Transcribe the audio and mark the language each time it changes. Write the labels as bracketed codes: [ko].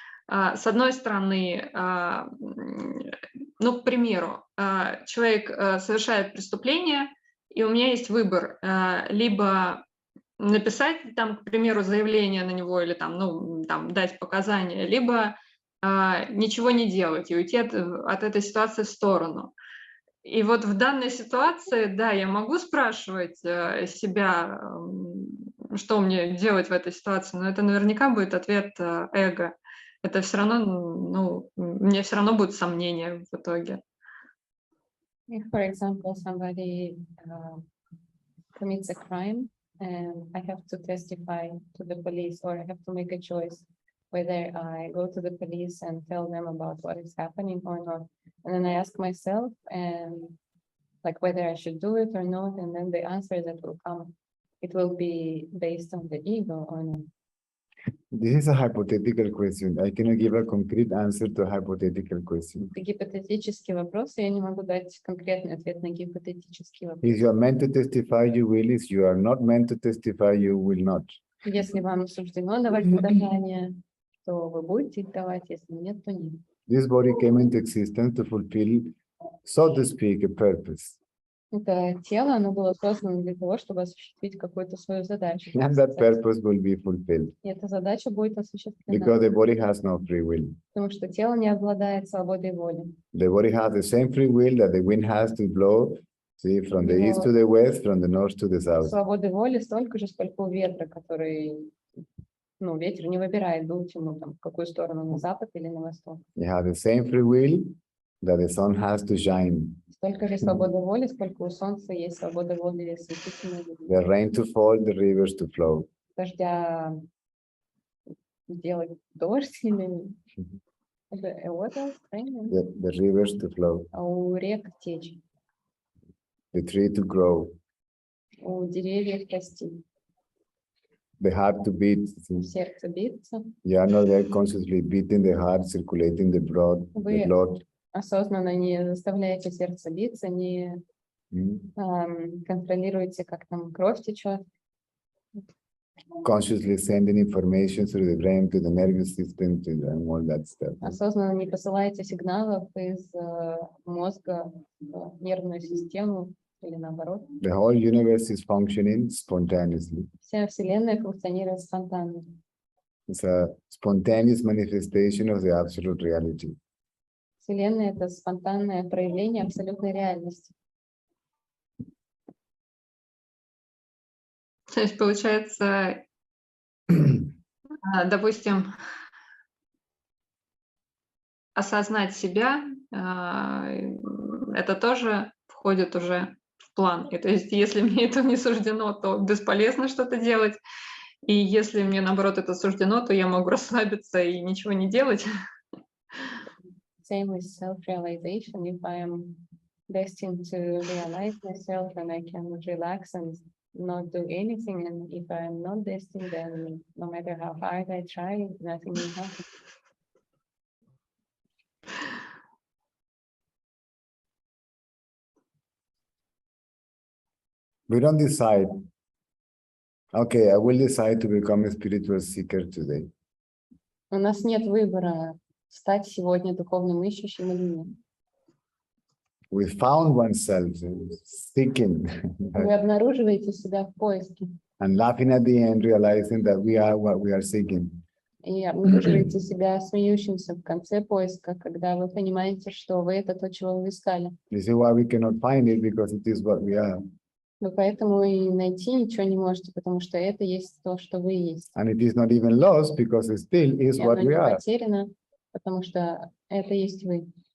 [ru] С одной стороны, ну, к примеру, человек совершает преступление, и у меня есть выбор: либо написать там, к примеру, заявление на него или там, ну, там, дать показания, либо ничего не делать и уйти от этой ситуации в сторону. И вот в данной ситуации, да, я могу спрашивать себя, что мне делать в этой ситуации, но это наверняка будет ответ эго. Это все равно, ну, у меня все равно будут сомнения в итоге. [en] If, for example, somebody commits a crime and I have to testify to the police, or I have to make a choice whether I go to the police and tell them about what is happening or not. And then I ask myself and like whether I should do it or not, and then the answer that will come, it will be based on the ego or not. This is a hypothetical question. I cannot give a concrete answer to a hypothetical question. [ru] Это гипотетический вопрос, и я не могу дать конкретный ответ на гипотетический вопрос. [en] If you are meant to testify, you will. If you are not meant to testify, you will not. [ru] Если вам суждено давать показания, то вы будете их давать, если нет, то нет. [en] This body came into existence to fulfill, so to speak, a purpose. [ru] Это тело, оно было создано для того, чтобы осуществить какую-то свою задачу. [en] And that purpose will be fulfilled [ru] И эта задача будет осуществлена, [en] because the body has no free will. [ru] потому что тело не обладает свободой воли. [en] The body has the same free will that the wind has to blow, see, from the east to the west, from the north to the south. [ru] Свободы воли столько же, сколько у ветра, который, ну, ветер не выбирает, дуть ему там в какую сторону, на запад или на восток. [en] You have the same free will that the sun has to shine, [ru] Столько же свободы воли, сколько у солнца есть свобода воли светительной, [en] the rain to fall, the rivers to flow. [ru] дождя делать дождь или [en] what else? Rain? The rivers to flow, [ru] А у рек течь, [en] the tree to grow, [ru] у деревьев расти, [en] the heart to beat. See, [ru] сердце биться. [en] you are not there consciously beating the heart, circulating the blood, the blood. [ru] Осознанно не заставляете сердце биться, не контролируете, как там кровь течет. [en] Consciously sending information through the brain to the nervous system to and all that stuff. [ru] Осознанно не посылаете сигналов из мозга в нервную систему или наоборот. [en] The whole universe is functioning spontaneously. [ru] Вся Вселенная функционирует спонтанно. [en] It's a spontaneous manifestation of the absolute reality. [ru] Вселенная — это спонтанное проявление абсолютной реальности. То есть, получается, допустим, осознать себя, это тоже входит уже в план. И то есть, если мне это не суждено, то бесполезно что-то делать. И если мне, наоборот, это суждено, то я могу расслабиться и ничего не делать. [en] Same with self-realization. If I am destined to realize myself, and I can relax and not do anything. And if I am not destined, then no matter how hard I try, nothing will happen. We don't decide, okay, I will decide to become a spiritual seeker today. [ru] У нас нет выбора стать сегодня духовным ищущим или нет. [en] We found oneself seeking [ru] Вы обнаруживаете себя в поиске [en] and laughing at the end, realizing that we are what we are seeking. [ru] и обнаруживаете себя смеющимся в конце поиска, когда вы понимаете, что вы — это то, чего вы искали. [en] This is why we cannot find it, because it is what we are. [ru] Вы поэтому и найти ничего не можете, потому что это есть то, что вы есть. [en] And it is not even lost, because it still is [ru] И [en] what [ru] оно [en] we [ru] не [en] are. [ru] потеряно, потому что это есть вы.